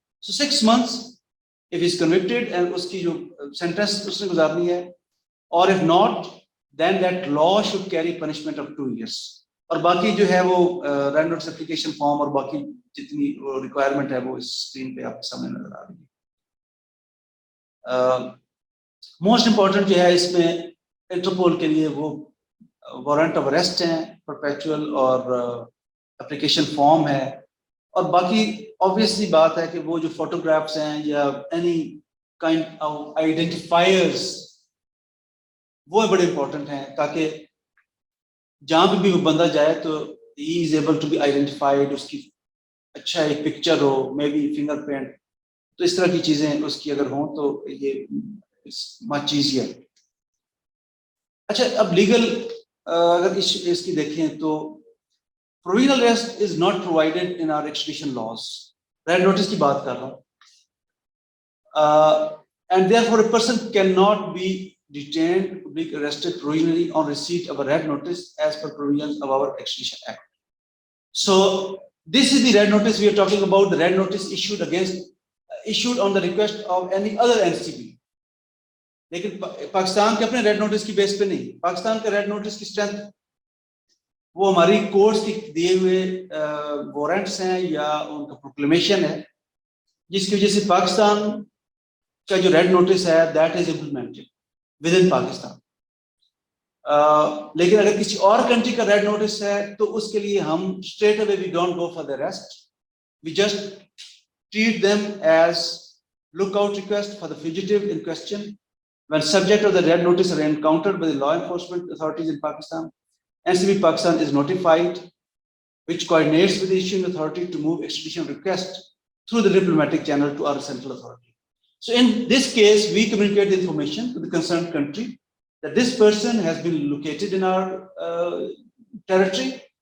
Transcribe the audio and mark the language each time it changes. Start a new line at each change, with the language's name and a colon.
English: So 6 months if he is convicted and
Urdu: اس کی جو sentence اس نے گزارنی ہے,
English: or if not then that law should carry punishment of 2 years.
Urdu: اور باقی جو ہے وہ red notice application form اور باقی جتنی requirement ہے وہ اس screen پہ آپ کے سامنے نظر آ رہی ہے.
English: Most important
Urdu: جو ہے اس میں انٹرپول کے لیے وہ وارنٹ آف اریسٹ ہیں, پرپیچول اور اپلیکیشن فارم ہے, اور باقی obviously بات ہے کہ وہ جو فوٹوگرافس ہیں یا
English: any kind of identifiers
Urdu: وہ بڑے امپورٹنٹ ہیں, تاکہ جہاں بھی وہ بندہ جائے تو
English: he is able to be identified,
Urdu: اس کی اچھا ایک picture ہو, may be finger print, تو اس طرح کی چیزیں اس کی اگر ہوں تو یہ
English: Much easier.
Urdu: اچھا اب لیگل اگر اس کی دیکھیں تو
English: provisional arrest is not provided in our extradition laws.
Urdu: red notice کی بات کر رہا ہوں,
English: and therefore a person cannot be detained, be arrested provisionally on receipt of a red notice as per provisions of our extradition act. So this is the red notice we are talking about, the red notice issued on the request of any other NCB.
Urdu: لیکن پاکستان کے اپنے red notice کی بیس پہ نہیں, پاکستان کا red notice کی strength وہ ہماری کورٹس کی دیے ہوئے وارنٹس ہیں یا ان کا پروکلیمیشن ہے, جس کی وجہ سے پاکستان کا جو ریڈ نوٹس ہے
English: That is implemented with in Pakistan.
Urdu: لیکن اگر کسی اور کنٹری کا ریڈ نوٹس ہے تو اس کے لیے ہم straight away
English: We don't go for the rest, we just treat them as look out request for the fugitive in question. When subject of the red notice are encountered by the law enforcement authorities in Pakistan, NCB Pakistan is notified, which coordinates with the issuing authority to move extradition request through the diplomatic channel to our central authority. So in this case, we communicate the information to the concerned country that this person has been located in our territory.